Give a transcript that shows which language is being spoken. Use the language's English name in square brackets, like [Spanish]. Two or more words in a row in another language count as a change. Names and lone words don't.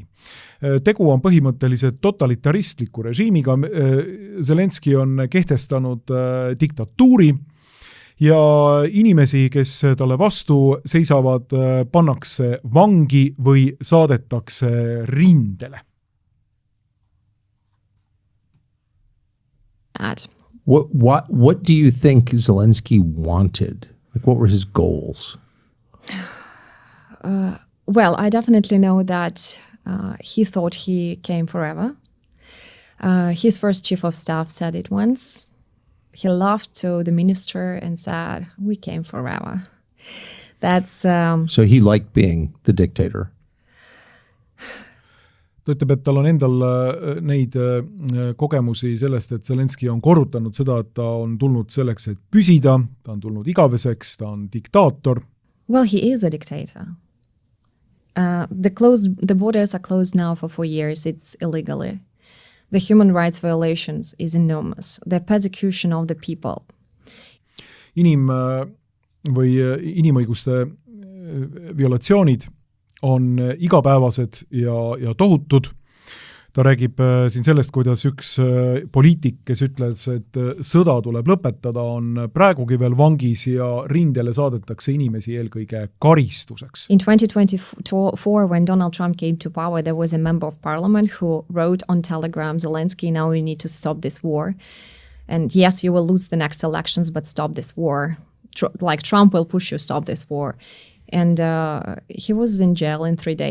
[Estonian] Tegu on põhimõtteliselt totalitaristliku režiimiga. Zelenski on kehtestanud diktatuuri ja inimesi, kes talle vastu seisavad, pannakse vangi või saadetakse rindele. [English] What do you think Zelensky wanted? Like, what were his goals? Well, I definitely know that he thought he came forever. His first chief of staff said it once. He laughed to the minister and said, we came forever. That's So he liked being the dictator. [Estonian] Ta ütleb, et tal on endal neid kogemusi sellest, et Zelenski on korrutanud seda, et ta on tulnud selleks, et püsida, ta on tulnud igaveseks, ta on diktaator. [English] Well, he is a dictator. The borders are closed now for 4 years. It's illegally. The human rights violations is enormous. The persecution of the people. [Estonian] Inimõiguste violatsioonid on igapäevased ja tohutud. Ta räägib siin sellest, kuidas üks poliitik, kes ütles, et sõda tuleb lõpetada, on praegugi veel vangis ja rindele saadetakse inimesi eelkõige karistuseks. [English] In 2024, when Donald Trump came to power, there was a member of parliament who wrote on Telegram, Zelensky, now you need to stop this war. And yes, you will lose the next elections, but stop this war. Like Trump will push you, stop this war. And he was in jail in 3 days.